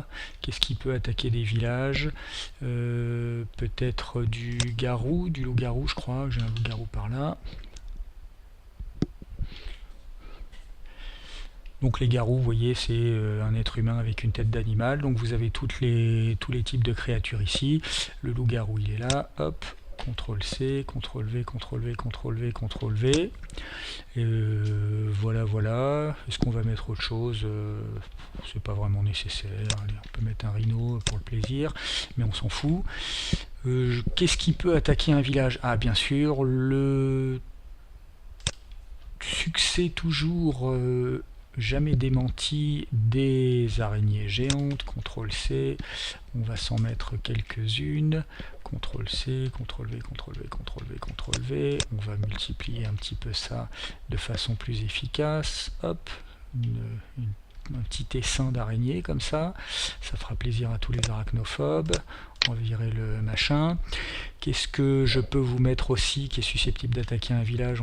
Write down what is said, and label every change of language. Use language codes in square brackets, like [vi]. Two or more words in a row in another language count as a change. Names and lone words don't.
[fr] Qu'est-ce qui peut attaquer des villages? Peut-être du garou, du loup-garou, je crois. J'ai un loup-garou par là. Donc les garous, vous voyez, c'est un être humain avec une tête d'animal. Donc vous avez tous les types de créatures ici. Le loup-garou, il est là. Hop, CTRL-C, CTRL-V, CTRL-V, CTRL-V, CTRL-V. Voilà. Est-ce qu'on va mettre autre chose? C'est pas vraiment nécessaire. Allez, on peut mettre un rhino pour le plaisir, mais on s'en fout. Qu'est-ce qui peut attaquer un village? Ah, bien sûr, le succès toujours... jamais démenti des araignées géantes. CTRL-C, on va s'en mettre quelques-unes. CTRL-C, CTRL-V, CTRL-V, CTRL-V, CTRL-V. On va multiplier un petit peu ça de façon plus efficace. Hop, un petit essaim d'araignée comme ça. Ça fera plaisir à tous les arachnophobes. On va virer le machin. Qu'est-ce que je peux vous mettre aussi qui est susceptible d'attaquer un village?